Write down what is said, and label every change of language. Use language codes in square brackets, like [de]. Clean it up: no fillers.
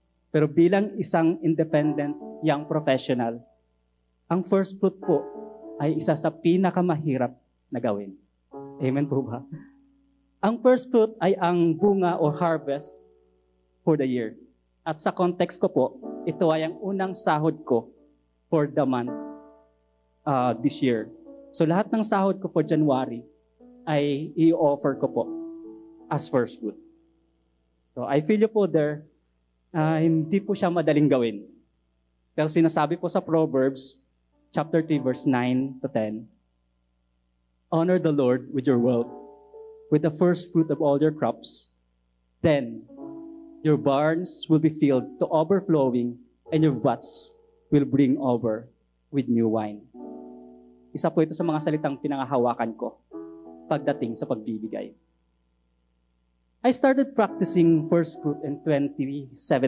[tl] Pero bilang isang independent young professional, ang first fruit po ay isa sa pinakamahirap na gawin. Amen po ba? Ang first fruit ay ang bunga o [en] harvest for the year. [tl] At sa context ko po, ito ay ang unang sahod ko for the month this year. So lahat ng sahod ko for January ay i-offer ko po as first fruit. [en] So I feel you po there, [tl] hindi po siya madaling gawin. Pero sinasabi po sa Proverbs, [en] chapter 3, verse 9 to 10, honor the Lord with your wealth, with the first fruit of all your crops. Then your barns will be filled to overflowing, and your vats will bring over with new wine. [tl] Isa po ito sa mga salitang pinangahawakan ko pagdating sa pagbibigay. [en] I started practicing first fruit in 2017.